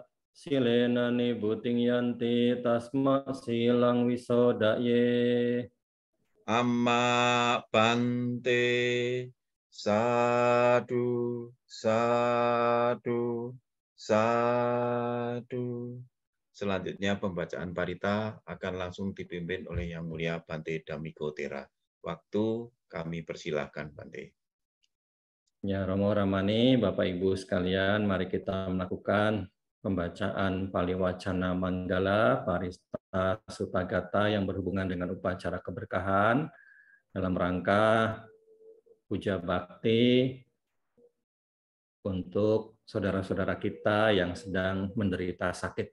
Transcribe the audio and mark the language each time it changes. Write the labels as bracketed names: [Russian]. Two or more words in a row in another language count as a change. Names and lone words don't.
[Pali] Silena nibuting yanti tasma silang wisodaye. Amma bante. Sadu, sadu, sadu. [Indonesian] Selanjutnya pembacaan parita akan langsung dipimpin oleh Yang Mulia Bante Dhammiko Thera. waktu kami persilahkan, Bante. Ya, Romo Ramani, Bapak Ibu sekalian, mari kita melakukan pembacaan Paliwacana Manggala Parista Sutagata yang berhubungan dengan upacara keberkahan dalam rangka puja bakti untuk saudara-saudara kita yang sedang menderita sakit.